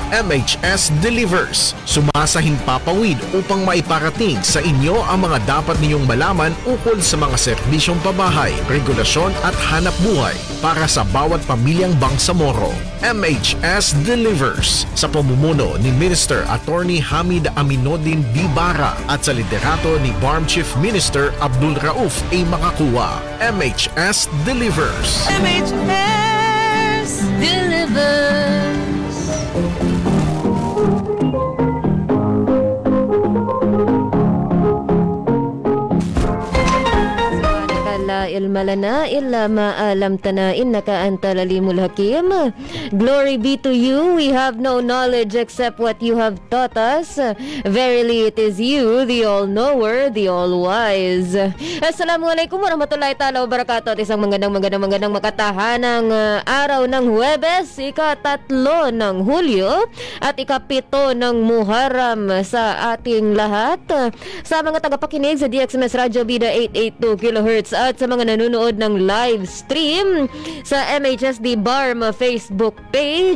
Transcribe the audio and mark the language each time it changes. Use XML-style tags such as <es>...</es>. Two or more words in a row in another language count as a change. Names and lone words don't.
<tl>MHS Delivers, sumasahing papawid upang maiparating sa inyo ang mga dapat ninyong malaman ukol sa mga serbisyong pabahay, regulasyon at hanap buhay para sa bawat pamilyang Bangsamoro. MHS Delivers sa pamumuno ni Minister Attorney Hamid Aminuddin Bibara at sa liderato ni BARM Chief Minister Abdul Rauf A. Makakuwa. MHS Delivers. MHS Delivers.</tl> <ar>علم لنا إلا ما علمتنا إنك أنت العليم الحكيم.</ar> <en>Glory be to you. We have no knowledge except what you have taught us. Verily it is you, the all-knower, the all-wise.</en> <ar>السلام عليكم ورحمة الله تعالى وبركاته.</ar> <tl>At isang magandang makatahanang araw ng Huwebes, ika-3 ng Hulyo at ika-7 ng Muharram sa ating lahat. Sa mga tagapakinig sa DXMS Radio Bida 882 kHz at sa mga nanonood ng</tl> <en>live stream</en> <tl>sa MHSD BARM Facebook page.</tl>